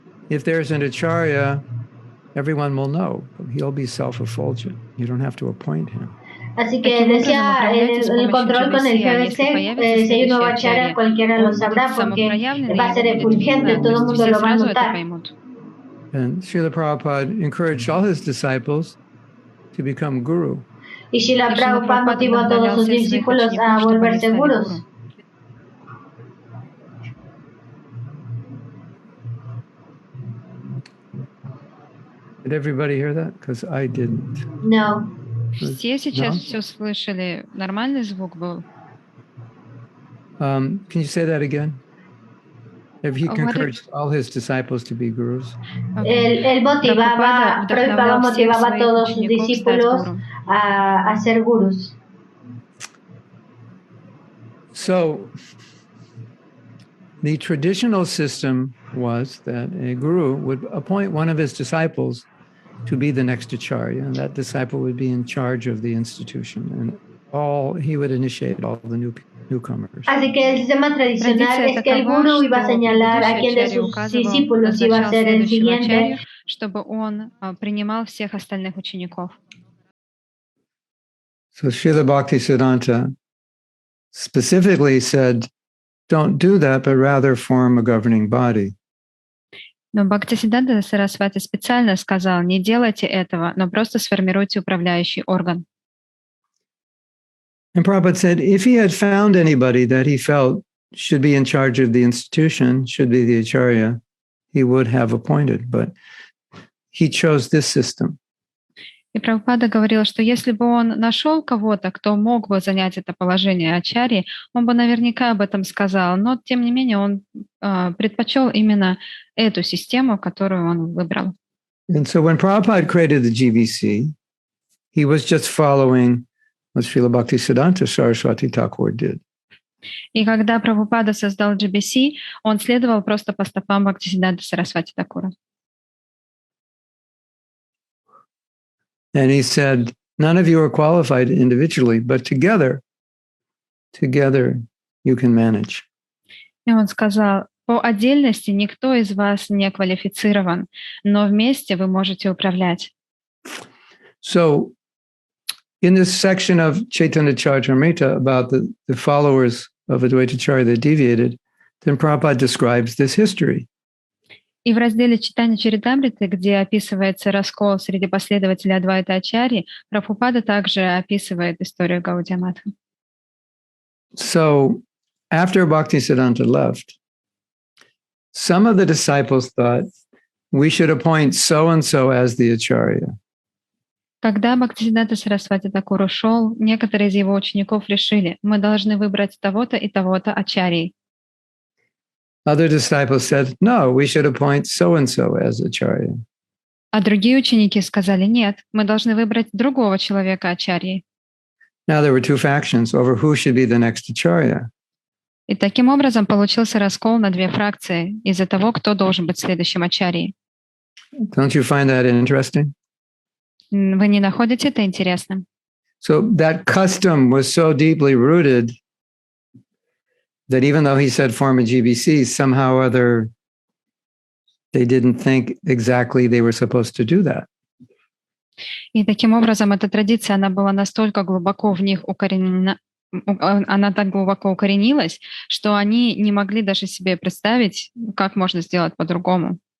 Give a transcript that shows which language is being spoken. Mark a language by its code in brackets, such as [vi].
[en] If there's an acharya, everyone will know. He'll be self-effulgent. You don't have to appoint him. [es] Así que decía, el control con el GBC, si hay un nuevo acharya, cualquiera lo sabrá porque va a ser efulgente, todo el mundo lo va a notar. [en] And Srila Prabhupada encouraged all his disciples to become guru. [es] Y Srila Prabhupada motivó a todos sus discípulos a volverse gurus. [en] Did everybody hear that? Because I didn't. No. [ru] Все сейчас все слышали. Нормальный звук был? [en] Can you say that again? If he encouraged all his disciples to be gurus. [es] Él motivaba a todos sus discípulos a ser gurus. [en] So, the traditional system was that a guru would appoint one of his disciples to be the next acharya, and that disciple would be in charge of the institution, and he would initiate all the newcomers. [es] Así que el sistema tradicional es que el gurú iba a señalar a quién de sus discípulos iba a ser el siguiente, [ru] чтобы он принимал всех остальных учеников. [en] So Srila Bhaktisiddhanta specifically said, don't do that, but rather form a governing body. [ru] Но Бхактисиддханта Сарасвати специально сказал, не делайте этого, но просто сформируйте управляющий орган. [en] And Prabhupada said, if he had found anybody that he felt should be in charge of the institution, should be the acharya, he would have appointed, but he chose this system. [ru] И Прабхупада говорил, что если бы он нашел кого-то, кто мог бы занять это положение ачарьи, он бы наверняка об этом сказал. Но, тем не менее, он предпочел именно эту систему, которую он выбрал. [en] And so when Prabhupada created the GBC, he was just following what Srila Bhaktisiddhanta Saraswati Thakur did. [ru] И когда Прабхупада создал GBC, он следовал просто по стопам Бхактисиддханты Сарасвати Такура. [en] And he said, none of you are qualified individually, but together you can manage. [ru] И он сказал, по отдельности никто из вас не квалифицирован, но вместе вы можете управлять. [en] So, in this section of Chaitanya Charitamrita about the followers of Advaita Acharya that deviated, then Prabhupada describes this history. [ru] И в разделе Читания Чаритамриты, где описывается раскол среди последователей Адвайта Ачарьи, Прабхупада также описывает историю Гаудия Матхи. [en] So, after Bhaktisiddhanta left, some of the disciples thought we should appoint so-and-so as the Acharya. [ru] Когда Бхактисиддханта Сарасвати Такур ушел, некоторые из его учеников решили, мы должны выбрать того-то и того-то ачарьей. [en] Other disciples said, no, we should appoint so-and-so as Acharya. [ru] А другие ученики сказали, нет, мы должны выбрать другого человека ачарьей. [en] Now there were two factions over who should be the next Acharya. [ru] И таким образом получился раскол на две фракции из-за того, кто должен быть следующим ачарьей. [en] Don't you find that interesting? [ru] Вы не находите это интересным? [en] So that custom was so deeply rooted that even though he said form a GBC, somehow or other they didn't think exactly they were supposed to do that. [ru] И таким образом эта традиция, она была настолько глубоко в них укоренена, она так глубоко укоренилась, что они не могли даже себе представить, как можно сделать по-другому.